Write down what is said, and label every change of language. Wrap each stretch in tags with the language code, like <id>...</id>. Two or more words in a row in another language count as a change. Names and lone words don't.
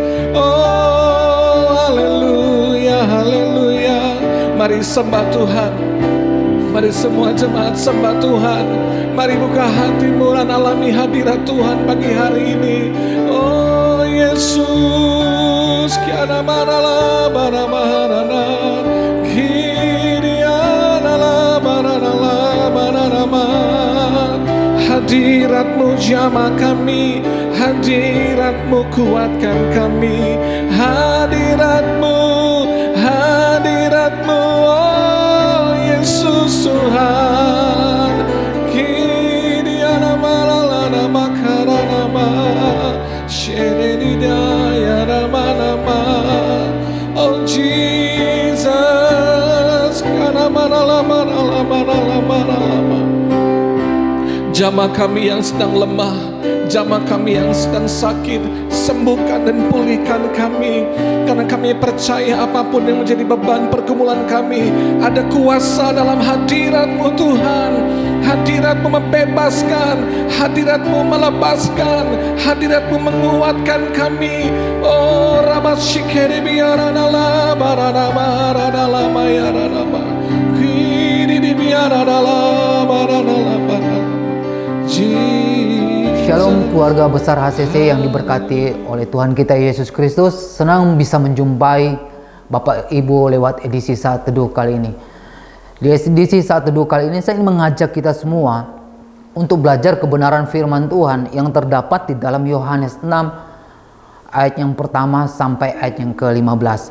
<id>Oh haleluya, haleluya. Mari sembah Tuhan. Mari semua jemaat sembah Tuhan. Mari buka hatimu dan alami hadirat Tuhan pagi hari ini. Oh Yesus, kiana marala bara marana, kidiana la marana marana. Hadiratmu jamah kami, hadiratmu kuatkan kami, hadiratmu, hadiratmu, oh Yesus Tuhan. Kidiana maralana makarana ma, shenedidaya ramanama. Oh Jesus, kana marala marala marala marala. Jamah kami yang sedang lemah, jamah kami yang sedang sakit, sembuhkan dan pulihkan kami. Karena kami percaya apapun yang menjadi beban pergumulan kami, ada kuasa dalam hadirat-Mu Tuhan. Hadirat-Mu membebaskan, hadirat-Mu melepaskan, hadirat-Mu menguatkan kami. Oh Ramashikeri biaranala baranama ranalama yaranama, kiri biaranala baranala baranala. Shalom keluarga besar HCC yang diberkati oleh Tuhan kita Yesus Kristus. Senang bisa menjumpai Bapak Ibu lewat edisi Saat Teduh kali ini. Di edisi Saat Teduh kali ini saya ingin mengajak kita semua untuk belajar kebenaran firman Tuhan yang terdapat di dalam Yohanes 6 ayat yang pertama sampai ayat yang ke-15.</id>